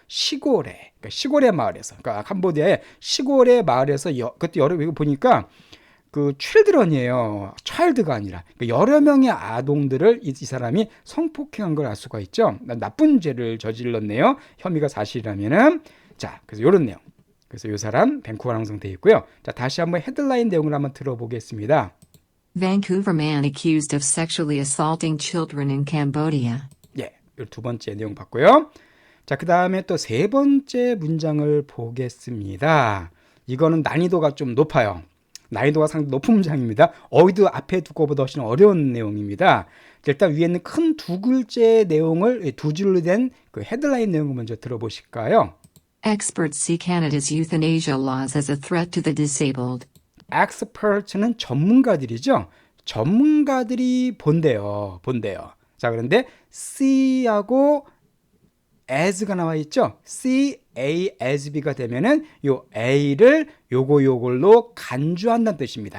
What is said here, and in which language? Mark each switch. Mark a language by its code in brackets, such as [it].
[ko] 시골에, 그러니까 시골의 마을에서, 그러니까 캄보디아의 시골의 마을에서 그것도 여러 보니까 그 children이에요. child가 아니라 그러니까 여러 명의 아동들을 이 사람이 성폭행한 걸 알 수가 있죠. 나쁜 죄를 저질렀네요. 혐의가 사실이라면은. 자, 그래서 이런 내용. 그래서 이 사람 밴쿠버 남성 되어 있고요. 자, 다시 한번 헤드라인 내용을 한번 들어보겠습니다. [en] Vancouver man accused of sexually assaulting children in Cambodia. [ko] 예, 두 번째 내용 봤고요. 자, 그 다음에 또 세 번째 문장을 보겠습니다. 이거는 난이도가 좀 높아요. 난이도가 상당히 높은 문장입니다. 어휘도 앞에 두 거보다 훨씬 어려운 내용입니다. 일단 위에 있는 큰 두 글자의 내용을 두 줄로 된 그 헤드라인 내용을 먼저 들어보실까요? [en] Experts see Canada's euthanasia laws as a threat to the disabled. [ko] expert는 전문가들이죠. 전문가들이 본대요. 자, 그런데 C하고 as가 나와 있죠. C, A, as, B가 되면은 요 A를 요걸로 간주한다는 뜻입니다.